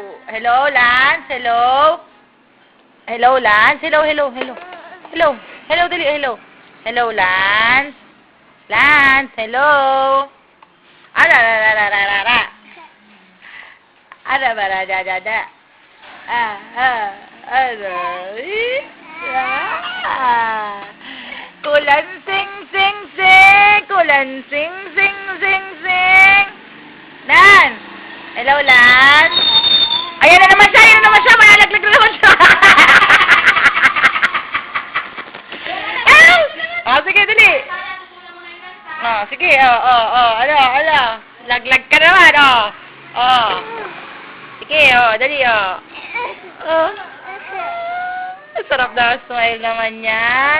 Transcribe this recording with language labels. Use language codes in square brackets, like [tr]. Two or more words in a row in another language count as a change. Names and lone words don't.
[en] Hello, Lance? Hello? Hello, Lance? Hello, hello, hello. Hello. Hello, dali, hello. Hello, Lance? Lance, hello? Arararararara. Arabarararara. Kulan sing sing sing. Kulan sing sing sing sing. Lance? Hello, Lance? [tl] Ayan na naman siya, malalaglag na naman siya. Sige, dali. Sige, ano. Laglag ka naman, Sige, dali, sarap na smile naman yan.